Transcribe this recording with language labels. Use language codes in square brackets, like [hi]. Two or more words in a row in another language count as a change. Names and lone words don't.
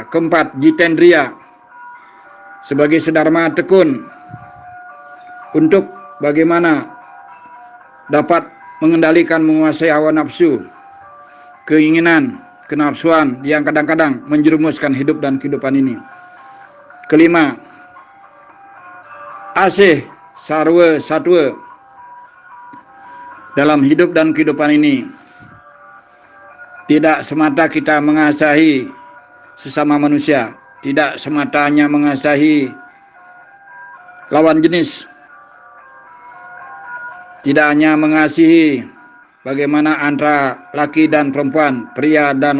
[id] Keempat, jitendriya, sebagai sedharma tekun untuk bagaimana dapat mengendalikan, menguasai hawa nafsu, keinginan, kenafsuan yang kadang-kadang menjerumuskan hidup dan kehidupan ini. Kelima, asih sarwa satwa, dalam hidup dan kehidupan ini tidak semata kita mengasihi sesama manusia, tidak semata hanya mengasihi lawan jenis, tidak hanya mengasihi bagaimana antara laki dan perempuan, pria dan